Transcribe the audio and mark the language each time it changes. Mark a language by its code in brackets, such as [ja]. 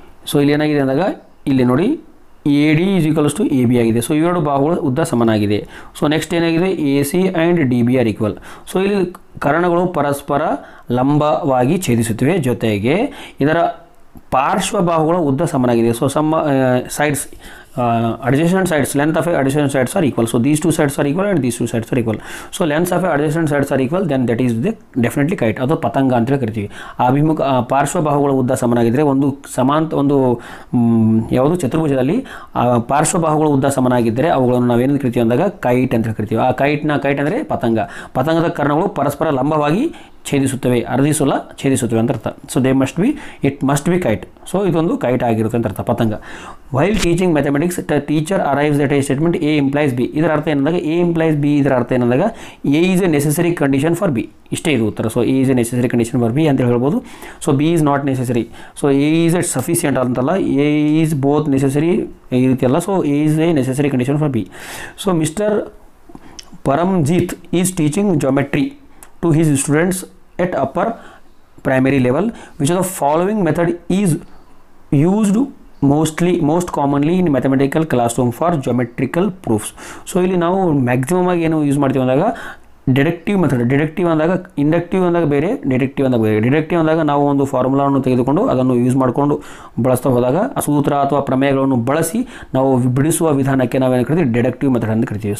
[kn] So ಇಲ್ಲಿ ಏನಾಗಿದೆ ಅಂದಾಗ ಇಲ್ಲಿ ನೋಡಿ [en] A D is equals to A B [kn] ಆಗಿದೆ. ಸೊ ಇವೆರಡು ಬಾಹುಗಳ ಉದ್ದ ಸಮನಾಗಿದೆ. [en] so next [kn] ಏನಾಗಿದೆ [en] A C and D B are equal. [kn] So ಇಲ್ಲಿ ಕರ್ಣಗಳು ಪರಸ್ಪರ ಲಂಬವಾಗಿ ಛೇದಿಸುತ್ತಿವೆ, ಜೊತೆಗೆ ಇದರ ಪಾರ್ಶ್ವ ಬಾಹುಗಳ ಉದ್ದ ಸಮನಾಗಿದೆ. [en] So sides adjacent sides, length of adjacent sides are equal. So these two sides are equal and these two sides are equal. So lengths of adjacent sides are equal, then that is the definitely kite. [kn] ಅದು ಪತಂಗ ಅಂತ ಕರಿತೀವಿ. ಅಭಿಮುಖ ಪಾರ್ಶ್ವ ಬಾಹುಗಳ ಉದ್ದ ಸಮನಾಗಿದ್ದರೆ ಒಂದು ಒಂದು ಯಾವುದು ಚತುರ್ಭುಜದಲ್ಲಿ ಪಾರ್ಶ್ವ ಬಾಹುಗಳ ಉದ್ದ ಸಮನಾಗಿದ್ದರೆ ಅವುಗಳನ್ನು ನಾವೇನು ಕರಿತೀವಿ ಅಂದಾಗ ಕೈಟ್ ಅಂತ ಕರಿತೀವಿ. ಆ ಕೈಟ್ ಅಂದರೆ ಪತಂಗದ ಕರ್ಣಗಳು ಪರಸ್ಪರ ಲಂಬವಾಗಿ ಛೇದಿಸುತ್ತವೆ, ಛೇದಿಸುತ್ತವೆ ಅಂತ ಅರ್ಥ. [en] So it must be kite. [kn] So ಇದೊಂದು ಕೈಟ್ ಆಗಿರುತ್ತೆ ಅಂತ ಅರ್ಥ ಪತಂಗ. [en] While teaching mathematics teacher arrives at a statement A implies B. [kn] ಇದರ ಅರ್ಥ ಏನಂದಾಗ [en] A implies B, ಇದರ ಅರ್ಥ ಏನಂದಾಗ A is a necessary condition for B. [kn] ಇಷ್ಟೇ ಇದು ಉತ್ತರ. [en] so A is a necessary condition for B [kn] ಅಂತ ಹೇಳ್ಬೋದು. [en] So B is not necessary. So A is at sufficient ಅಂತಲ್ಲ, A is both necessary [kn] ಈ ರೀತಿ ಅಲ್ಲ. [en] So A is a necessary condition for B. So mister Paramjeet is teaching geometry to his students at upper primary level. Which of the following method is used most commonly in mathematical classroom for geometrical proofs? [kn] So ಇಲ್ಲಿ ನಾವು maximum ಆಗಿ ಏನು use ಮಾಡ್ತೀವಿ ಅಂದಾಗ deductive method. Deductive ಅಂದಾಗ inductive ಅಂದಾಗ ಬೇರೆ, deductive ಅಂದಾಗ ಬೇರೆ. ಡಿಡಕ್ಟಿವ್ ಅಂದಾಗ ನಾವು ಒಂದು ಫಾರ್ಮುಲಾವನ್ನು ತೆಗೆದುಕೊಂಡು ಅದನ್ನು ಯೂಸ್ ಮಾಡಿಕೊಂಡು ಬಳಸ್ತಾ ಹೋದಾಗ ಆ ಸೂತ್ರ ಅಥವಾ ಪ್ರಮೇಯಗಳನ್ನು ಬಳಸಿ ನಾವು ಬಿಡಿಸುವ ವಿಧಾನಕ್ಕೆ ನಾವೇನು ಕರಿತೀವಿ ಡಿಡಕ್ಟಿವ್ ಮೆಥಡ್ ಅಂತ ಕರಿತೀವಿ.